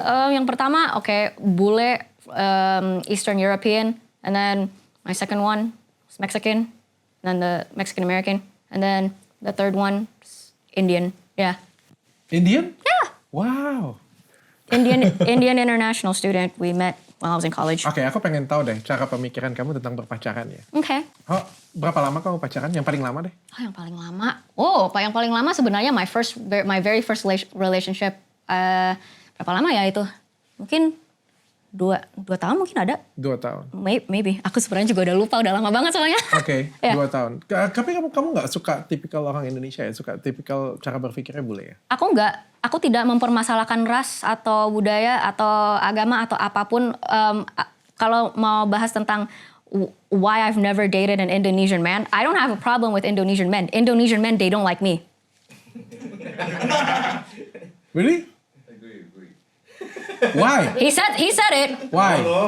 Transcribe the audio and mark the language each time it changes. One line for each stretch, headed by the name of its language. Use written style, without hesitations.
Indonesian: Yang pertama,
English: bule, Eastern European, and then my second one is Mexican, and then the Mexican American, and then the third one is Indian. Yeah. Indian? Yeah. Wow. Indian international student. We met while I was in college.
Indonesian: Oke, aku pengen tahu deh cara pemikiran kamu tentang berpacaran ya.
English: Okay.
Indonesian: Oh, berapa lama kamu pacaran? Yang paling lama deh. Oh, yang paling lama. Yang paling lama sebenarnya
English: my very first relationship.
Indonesian: Berapa lama ya itu? Mungkin 2 tahun mungkin ada. 2 tahun.
English: Maybe.
Indonesian: Aku sebenarnya juga udah lupa, udah lama banget soalnya. Oke, Ya. 2 tahun. Tapi kamu nggak suka tipikal orang Indonesia ya? Suka tipikal cara berpikirnya bule ya? Aku tidak mempermasalahkan ras atau budaya atau agama atau apapun. Kalau mau bahas tentang
English: why I've never dated an Indonesian man, I don't have a problem with Indonesian men. Indonesian men, they don't like me. Really? Why? He said it. Why?